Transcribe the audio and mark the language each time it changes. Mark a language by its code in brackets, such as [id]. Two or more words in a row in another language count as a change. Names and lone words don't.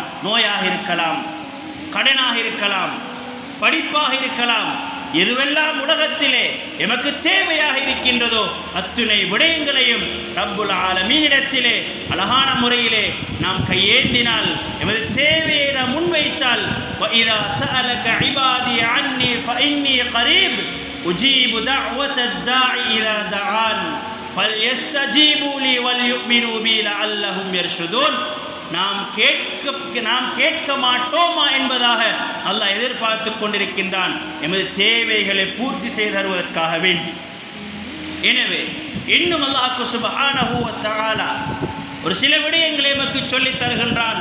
[ta] நோயாக இருக்கலாம், கடனாக இருக்கலாம், படிப்பாக இருக்கலாம், எதுவெல்லாம் உலகத்திலே எமக்கு தேவையாக இருக்கின்றதோ அத்துணை விடயங்களையும் [ar] رب العالمين [ta] அழகான முறையிலே நாம் கையேந்தினால், எமது தேவையை நாம் முன்வைத்தால், [ar] وَإِذَا سَأَلَكَ عِبَادِي عَنِّي فَإِنِّي قَرِيبٌ أُجِيبُ دَعْوَةَ الدَّاعِ إِذَا دَعَانِ فَلْيَسْتَجِيبُوا لِي وَلْيُؤْمِنُوا بِي لَعَلَّهُمْ يَرْشُدُونَ. [ta] நாம் கேட்க மாட்டோமா என்பதாக அல்லாஹ் எதிர்பார்த்து கொண்டிருக்கின்றான், எமது தேவைகளை பூர்த்தி செய்து தருவதற்காக வேண்டி. எனவே இன்னும் அல்லாஹ் [ar] سبحانه وتعالى [ta] ஒரு சில விடயங்களை எமக்கு சொல்லித் தருகின்றான்.